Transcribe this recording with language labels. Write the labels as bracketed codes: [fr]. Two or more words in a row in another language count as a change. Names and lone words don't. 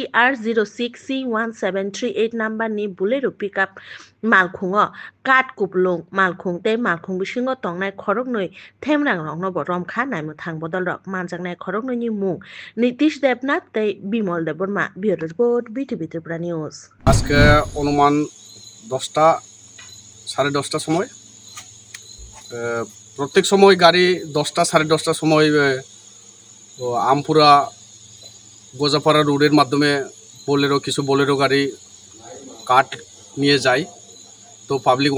[trp] TR06C1738 number ni Bolero pickup Malkhungo Kat Kuplung Malkhung tei Malkhung bisingo tongnai khorognoi Themrang rongno romkha Naimuthang Bodolrok manjaknai khorognoi ni mung Nitish Debnath tei Bimol Deborma [en] Bureau Report [trp] BTV Tripura News [bn] আজকে অনুমান 10টা 10:30টার সময় প্রত্যেক সময় গাড়ি 10টা 10:30টার সময় আমপুরা গোজাপাড়া রোডের মাধ্যমে কিছু বোলেরো গাড়ি কাট নিয়ে যায় তো পাবলিক